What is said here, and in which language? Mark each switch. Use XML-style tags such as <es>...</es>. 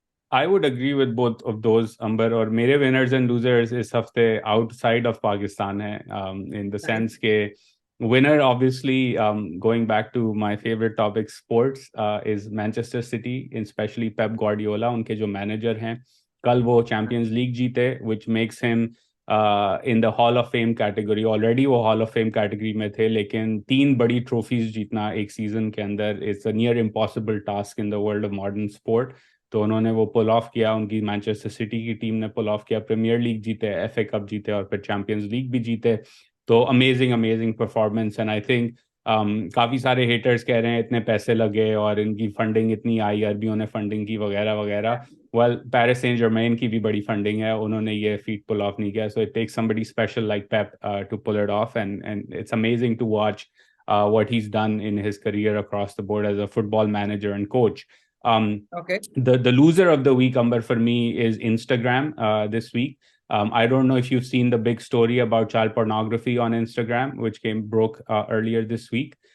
<en>I would agree with both of those, Amber.</en> <ur>اور میرے</ur> <en>winners and losers</en> <ur>اس ہفتے</ur> <en>outside of Pakistan ہیں, in the sense کہ winner obviously, going back to my favorite topic, sports, is Manchester City, especially Pep Guardiola.</en> <ur>ان کے جو manager ہیں, کل وہ چیمپئنز لیگ جیتے,</ur> <en>which makes him in the Hall of Fame category. Already وہ Hall of Fame category میں تھے,</en> <ur>لیکن 3 بڑی ٹرافیز جیتنا ایک سیزن کے اندر</ur> <en>it's a near impossible task in the world of modern sport.</en> <ur>تو انہوں نے وہ پل آف کیا, ان کی مانچسٹر سٹی کی ٹیم نے پل آف کیا, پریمیئر لیگ جیتے, ایف اے کپ جیتے, اور پھر چیمپئنز لیگ بھی جیتے. تو amazing performance.</ur> <en>and I think</en> <ur>کافی سارے ہیٹرز کہہ رہے ہیں اتنے پیسے لگے اور ان کی فنڈنگ اتنی آئی, عربیوں نے فنڈنگ کی وغیرہ وغیرہ. ویل پیرس سین جرمین کی بھی بڑی فنڈنگ ہے, انہوں نے یہ فیٹ پل آف نہیں کیا.</ur> <en>So it takes somebody special like Pep to pull it off, and it's amazing to watch what he's done in his career across the board as a football manager and coach. Okay. The loser of the week, Amber, for me is Instagram this week. I don't know if you've seen the big story about child pornography on Instagram, which broke earlier this week.</en>